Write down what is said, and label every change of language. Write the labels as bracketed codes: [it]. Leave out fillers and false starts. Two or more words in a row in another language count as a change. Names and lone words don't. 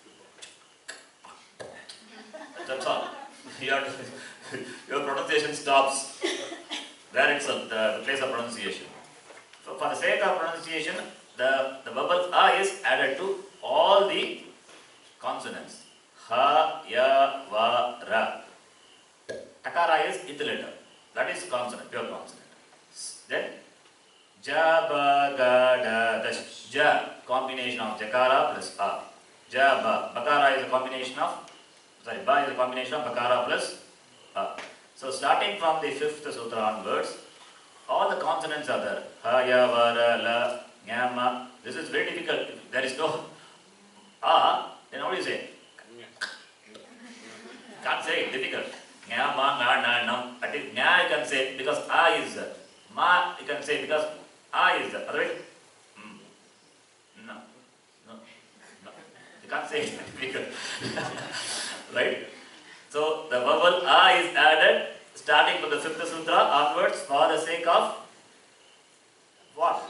[en] That's all. Your pronunciation stops there itself, the place of pronunciation. So for the sake of pronunciation, the vowel a is added to all the consonants. Ha, ya, va, ra. Takara is ith letter. That is consonant, pure consonant. Then ja, ba, ga, da, dash. Ja, combination of jakara plus a. Ja, ba. Bakara is a combination of, ba is a combination of bakara plus a. So starting from the 5th sutra onwards, all the consonants are there. Ha, ya, va, ra, la, nya, ma. This is very difficult. If there is no a, then what do you say? Can't say it, difficult. Nya, ma, na, na, nam. At least nya you can say because a is there. Ma you can say because a is there. Otherwise, no. You can't say it, difficult. Right? So the vowel a is added starting from the 5th sutra onwards for the sake of what?